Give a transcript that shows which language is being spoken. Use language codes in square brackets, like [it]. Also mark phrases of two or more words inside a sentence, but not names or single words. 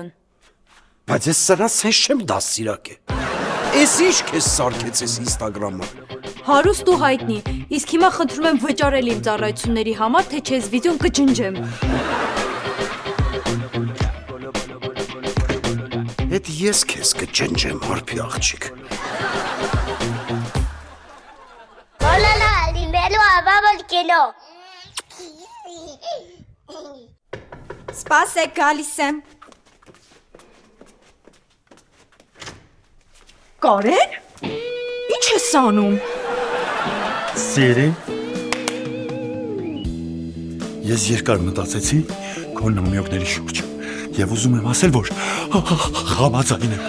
[hy] Բայց ես սրանց սենց չեմ դաստիարակե։ Էս ինչ քեզ սարքեց ես Instagram-ը։ Հարուստ ու հայտնի, իսկ հիմա խնդրում եմ վճարել իմ ծառայությունների համար, թե չես վիդեոն կջնջեմ։ Էդ ես քեզ կջնջեմ, Արփի աղջիկ։ [es] Olala, dinero vamos que no. [hy] Սպասեք, գալիս եմ։ Կարեն։ Ինչ ես անում։ Սիրի։ Ես երկար մտածեցի քո նամյոկների շուրջ եւ ուզում եմ ասել, որ համաձայն եմ։